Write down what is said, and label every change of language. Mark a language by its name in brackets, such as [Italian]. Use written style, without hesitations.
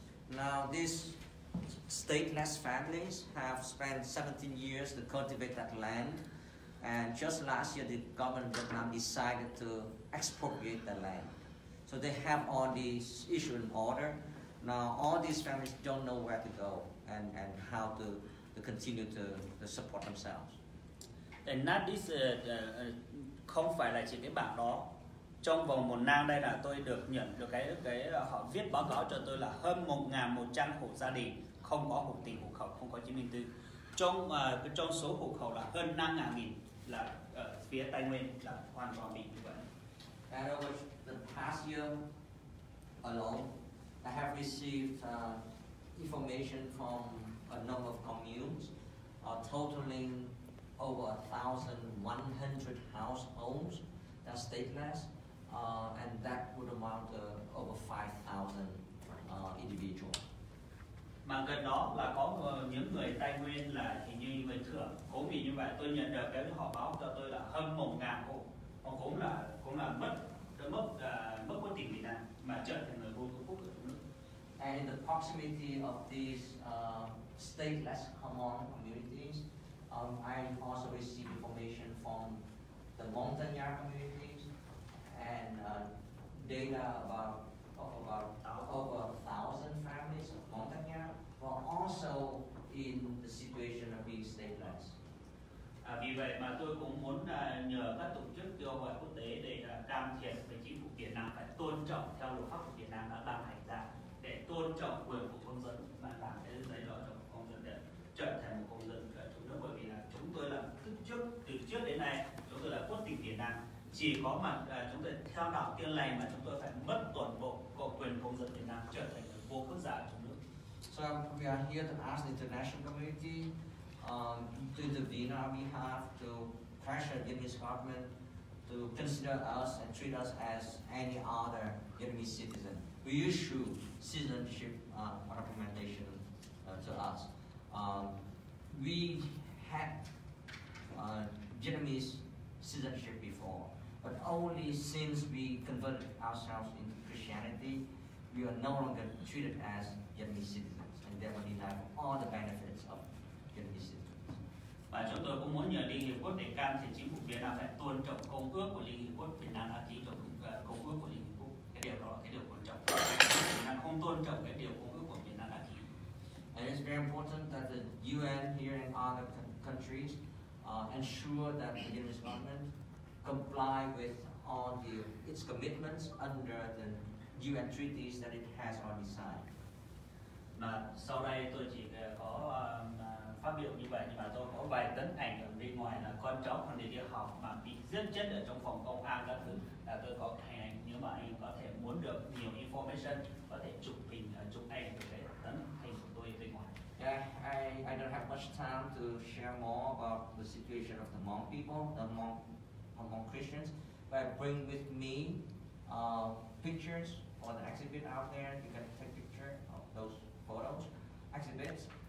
[English] Now these stateless families have spent 17 years to cultivate that land, and just last year the government of Vietnam decided to expropriate the land. So they have all these issued in order. Now all these families don't know where to go and how to continue to support themselves. And not this [Vietnamese] không phải là chỉ cái bản đó. Trong vòng 1 năm đây là tôi được nhận được cái họ viết báo cáo cho tôi là hơn 1.100 hộ gia đình không có hộ tịch hộ khẩu, không có chứng minh thư. Trong số hộ khẩu là hơn 5.000 là ở phía Tây Nguyên là hoàn toàn bị như vậy. [English] And over the past year alone, I have received information from a number of communes, totaling over 1,100 households that are stateless, and that would amount to over 5,000 individuals. [Vietnamese] Mà gần đó là có những người Tây Nguyên là hình như người Thượng, cũng vì như vậy tôi nhận được cái họ báo cho tôi là hơn 1.000 hộ, họ cũng là mất quốc tịch Việt Nam mà trở thành người vô quốc ở trong nước. [English] And in the proximity of these stateless Hmong communities, I also received information from the Montagnard communities and data about over 1,000 families of Montagnard were also in the situation of being stateless. [Vietnamese] Vì vậy mà tôi cũng muốn nhờ các tổ chức kêu gọi quốc tế để can thiệp với chính phủ Việt Nam phải tôn trọng theo luật pháp của Việt Nam đã ban hành ra, để tôn trọng quyền của công dân và làm cái giấy tờ của công dân để trở thành một công dân ở trong nước. Bởi vì là chúng tôi là từ trước đến nay chúng tôi là quốc tịch Việt Nam, chỉ có mà chúng tôi theo đạo Tin Lành mà chúng tôi phải mất toàn bộ quyền công dân Việt Nam, trở thành một vô quốc gia ở trong nước. [English] So we are here to ask the international community to intervene on our behalf, to pressure the Vietnamese government to consider us and treat us as any other Vietnamese citizen. We issue citizenship recommendation to us. We had Vietnamese citizenship before, but only since we converted ourselves into Christianity, we are no longer treated as Vietnamese citizens, and therefore denied all the benefits of Vietnamese citizens. [Vietnamese] Và chúng tôi cũng muốn nhờ Liên Hiệp Quốc để can thiệp chính phủ Việt Nam phải tôn trọng công ước của Liên Hiệp Quốc. Việt Nam đã ký công ước của Liên Hiệp Quốc. Cái điều đó là cái điều quan trọng. Việt Nam không tôn trọng cái điều công ước của Việt Nam đã ký. [English] And it's very important that the UN here and other countries ensure that the Vietnamese government comply with all its commitments under the UN treaties that it has already signed. [Vietnamese] Mà sau đây tôi chỉ có phát biểu như vậy, nhưng mà tôi có vài tấn ảnh ở bên ngoài là con cháu còn đi học mà bị giết chết ở trong phòng công an các thứ, là tôi có hình ảnh. Nếu mà anh có thể muốn được nhiều information, có thể chụp hình chụp ảnh về cái tấn hình của tôi bên ngoài. [English] Yeah, I don't have much time to share more about the situation of the Hmong people, the Hmong Christians, but I bring with me pictures for the exhibit out there. You can take a picture of those photos, exhibits.